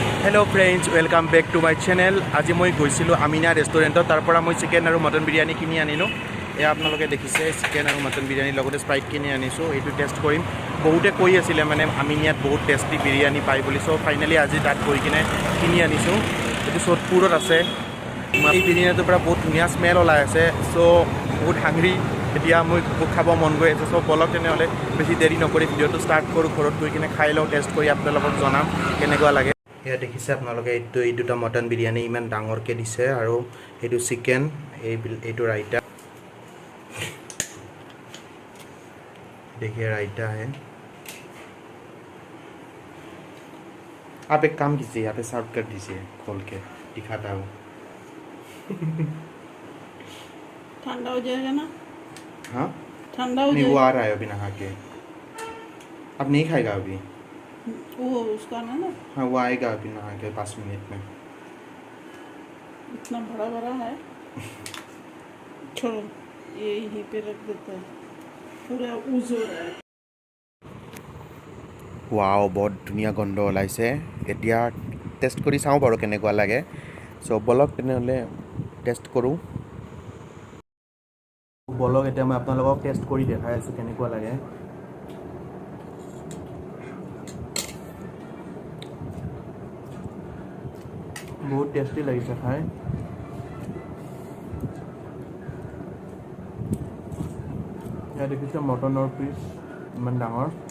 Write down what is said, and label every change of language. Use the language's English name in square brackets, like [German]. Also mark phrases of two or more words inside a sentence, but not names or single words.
[English] Hello friends, welcome back to my channel. [Assamese] আজি মই গৈছিলো Aminia ৰেষ্টুৰেণ্টত তাৰ পৰা মই চিকেন আৰু মটন বিৰিয়ানী কিনি আনিলো। এ আপোনালোকে দেখিছে চিকেন আৰু মটন বিৰিয়ানী লগতে স্প্ৰাইট কিনি আনিছো। এইটো টেষ্ট কৰিম। বহুতে কৈ আছিল মানে Aminiat বহুত টেস্টি বিৰিয়ানী পাই বুলি সো ফাইনালি আজি তাত গৈ কিনে কিনি আনিছো। এটো সোদপুৰত আছে। এই বিৰিয়ানীটোৰ পৰা বহুত ধুনীয়া স্মেল ওলাই আছে। সো বহুত হাংৰি এতিয়া মই খাব মন গৈ আছে। সো বলক তেনেহলে বেছি দেৰি নকৰি ভিডিওটো স্টাৰ্ট কৰো। ঘৰত গৈ কিনে খাই লও, টেষ্ট কৰি আপোনালোকক জনাম কেনেকুৱা লাগে। এয়া দেখিছে আপোনালোকে এই দুটা মটন বিৰিয়ানী ইমান ডাঙৰকে দিছে আৰু এইটো চিকেন এইটো ৰাইতা [Hindi] देखिए रायता है। आप एक काम कीजिए, यहाँ पे सर्व कर दीजिए, खोल के दिखाता हूँ। ठंडा हो जाएगा ना? हाँ ठंडा हो नहीं, जाएगा। वो आ रहा है अभी नहा के। अब नहीं खाएगा अभी? वो उसका ना हाँ वो आएगा अभी नहा के 5 मिनट में। इतना बड़ा बड़ा है। छोड़ो, ये यहीं पे रख देता है। पूरा उज हो रहा है। [Assamese] ৱাও, বহুত ধুনীয়া গোন্ধ ওলাইছে। এতিয়া টেষ্ট কৰি চাও বাৰু কেনেকুৱা লাগে। সো বলক তেনেহলে টেষ্ট কৰো। বলক এতিয়া মই আপোনালোকক টেষ্ট কৰি দেখাই আছো কেনেকুৱা লাগে। বহুত টেষ্টি লাগিছে খাই। [Hindi] या देखिए मटन और पीस [Assamese] ইমান ডাঙৰ।